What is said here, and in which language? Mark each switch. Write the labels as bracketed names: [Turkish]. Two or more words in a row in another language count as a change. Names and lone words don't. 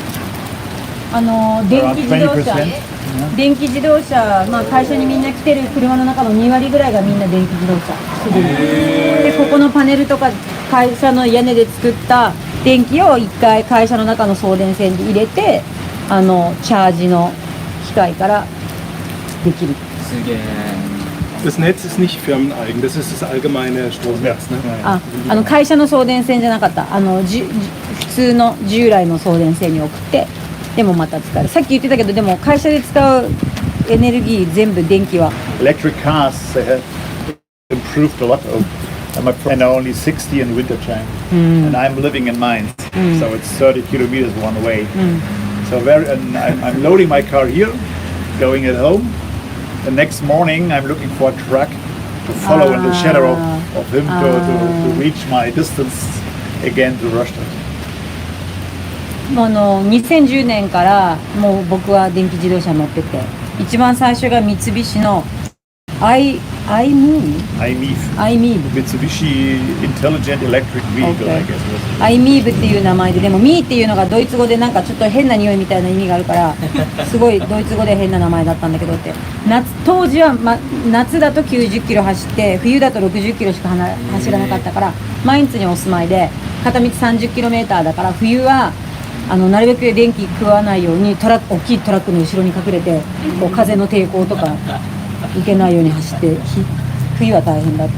[Japanese] 電気自動車、電気自動車、会社にみんな来てる車の中の2割ぐらいがみんな電気自動車。で、ここのパネルとか会社の屋根で作った電気を一回会社の中の送電線に入れて、チャージの機械からできる。すげえ [German] Das Netz ist nicht firmeneigen, das ist das allgemeine Stromnetz. Ne? [Japanese] 会社の送電線じゃなかった。普通の従来の送電線に送って、でもまた使える。さっき言ってたけど、でも会社で使うエネルギー全部電気は。 [English] Electric cars, they have improved a lot. And are only 60 in winter time. And I'm living in Mainz, so it's 30 kilometers one way. So and I'm loading my car here, going at home. The next morning I'm looking for a truck to follow in the shadow of him to reach my distance again to Russia. [Japanese] 2010 年からもう僕は電気自動車乗ってて、一番最初が三菱のiMove [English] Mitsubishi Intelligent Electric Vehicle, I guess. [Japanese] iMove っていう名前で、でも Me っていうのがドイツ語でなんかちょっと変な匂いみたいな意味があるからすごいドイツ語で変な名前だったんだけどって、当時は、夏だと90キロ走って冬だと60キロしか走らなかったから、マインツにお住まいで片道 30km だから、冬はなるべく電気食わないように大きいトラックの後ろに隠れて、こう風の抵抗とか受けないように走って、冬は大変だった。